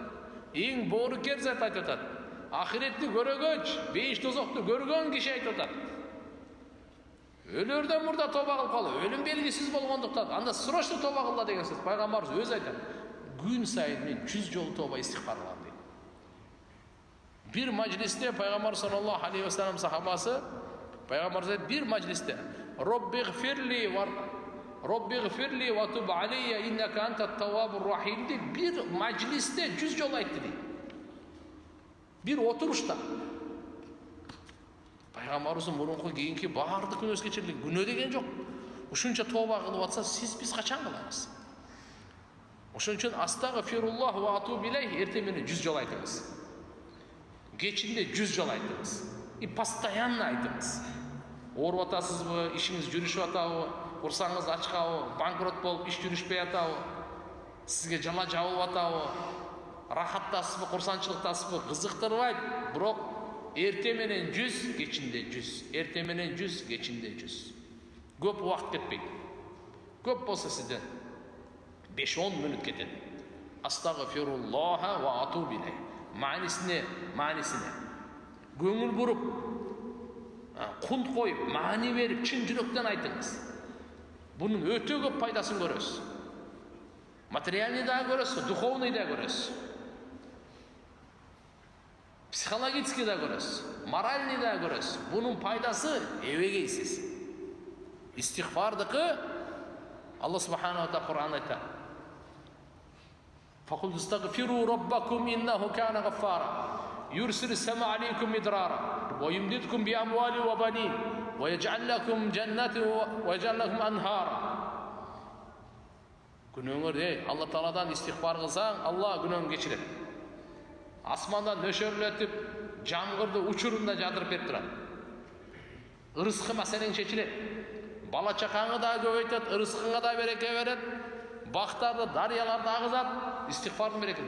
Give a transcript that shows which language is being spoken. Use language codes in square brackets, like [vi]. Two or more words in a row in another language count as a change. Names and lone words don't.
[ky] Эң боорукер зат айтып атат. Ахиретти көрөгөч, бейиш тозокту көргөн киши айтып атат. Өлөрдөн мурда тоба кылып калуу, өлүм белгисиз болгондуктан анда срочно тоба кылла деген сөз. Пайгамбарыбыз өзү айтат. Күн сайын мен 100 жолу тоба истихфар кылам дейт. Бир мажлисте Пайгамбар [ar] صلى الله عليه وسلم [ky] сахабасы, Пайгамбар бир мажлисте [ar] رب اغفر لي وتب علي إنك أنت التواب الرحيم [ky] дейип бир мажлисте 100 жолу айтты дейт. Бир отурушта. Пайгамбарыбыздын мурунку кийинки баардык күнөөсү кечирилген, күнөө деген жок. Ушунча тоба кылып атса, биз качан кылабыз? Ошон үчүн [ar] أستغفر الله وأتوب إليه [ky] эртең менен 100 жолу айтыңыз. Кечинде 100 жолу айтыңыз. [ru] И постоянно [ky] айтыңыз. Ооруп атасызбы, ишиңиз жүрүшүп атабы, курсаңыз ачкабы, банкрот болуп иш жүрүшпөй атабы, сизге жала жабылып атабы, рахаттасызбы, курсанчылыктасызбы, кызыктырбайт, бирок эртең менен 100, кечинде 100. Эртең менен 100, кечинде 100. Көп убакыт кетпейт. Көп болсо сизден 5-10 мүнөт кетет. [ar] أستغفر الله وأتوب إليه. [ky] Маанисине көңүл буруп, кунт коюп, маани берип, чын жүрөктөн айтыңыз. Бунун өтө көп пайдасын көрөсүз. Материальный да көрөсүз, духовный да көрөсүз. Психологический да көрөсүз, моральный да көрөсүз. Бунун пайдасы эбегейсиз. Истихфардыкы Алла [ar] سبحانه وتعالى [ky] Кур'анда айтат. [ar] فقل استغفروا ربكم إنه كان غفارا يرسل السماء عليكم مدرارا ويمددكم بأموال وبنين ويجعل لكم جنات ويجعل لكم أنهارا. [ky] Günöңөрдө Алла Тааладан истигфар кылсаң, Алла күнөөңдү кечирет. Асмандан нөшөрлөтүп, жамгырды учурунда жадырып берип турат. Ырыскы маселең чечилет. Бала чакаңы да көбөйтөт, ырыскыңа да береке берет. Бактарды, дарыяларды агызат, истигфардын берекеси.